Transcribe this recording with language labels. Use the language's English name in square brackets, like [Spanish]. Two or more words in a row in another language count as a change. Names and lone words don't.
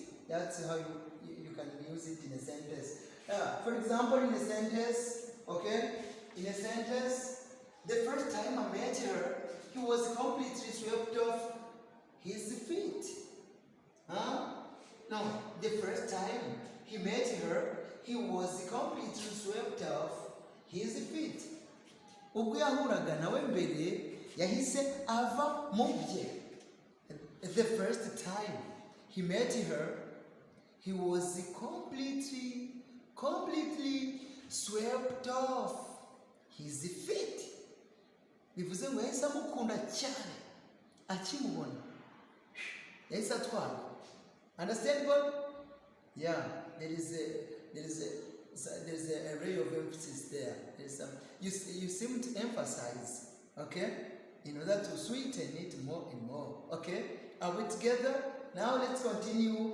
[English] That's how you can use it in a sentence. For example, in a sentence, the first time I met her, he was completely swept off his feet. No, the first time he met her, he was completely swept off his feet. [Kinyarwanda] Ubwo yahuraga nawe mbere yahise ava mu bye. [English] The first time he met her, he was completely swept off his feet. [Kinyarwanda] Bivuze ngo yahise amukunda cyane akimubona. Yahise atwara. [English] Understandable? Yeah, there is a array of emphasis there. You seem to emphasize, okay, in order to sweeten it more and more. Okay, are we together? Now let's continue.